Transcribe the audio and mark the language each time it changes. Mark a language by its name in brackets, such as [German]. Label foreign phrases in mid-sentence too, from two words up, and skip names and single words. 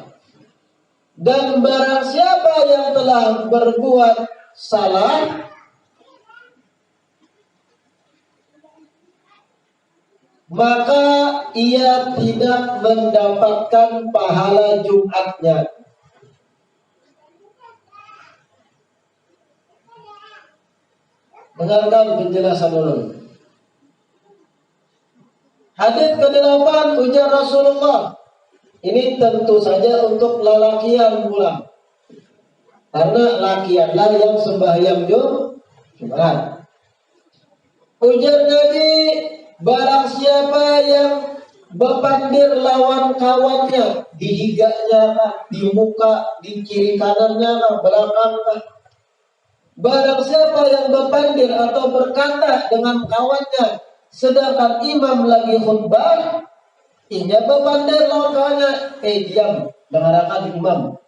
[Indonesian] Dan barang siapa yang telah berbuat salah, maka ia tidak mendapatkan pahala Jumatnya. Dengarkan penjelasan dulu. Hadis ke-8 ujar Rasulullah. [Banjar] Ini tentu saja untuk lalakian pulang, karena lakianlah yang sembahyang Jumat. Ujar Nabi, barang siapa yang berpandir lawan kawannya, di higanya, di muka, di kiri kanannya, belakangnya. [Indonesian] Barang siapa yang berpandir atau berkata dengan kawannya, sedangkan imam lagi khutbah, [Banjar] ia berpandir lawan kawannya, [Indonesian] diam, dengarkan imam.